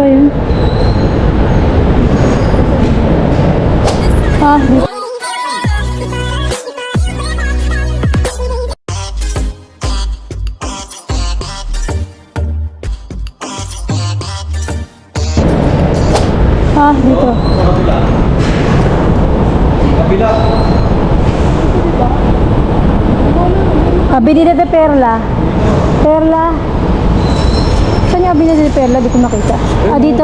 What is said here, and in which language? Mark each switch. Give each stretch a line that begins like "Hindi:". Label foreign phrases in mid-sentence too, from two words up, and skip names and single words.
Filipino: Ah, dito. Kabila. Avenida de Perla. Perla. Saan yung Avenida de Perla? Di ko makita. Ah, dito.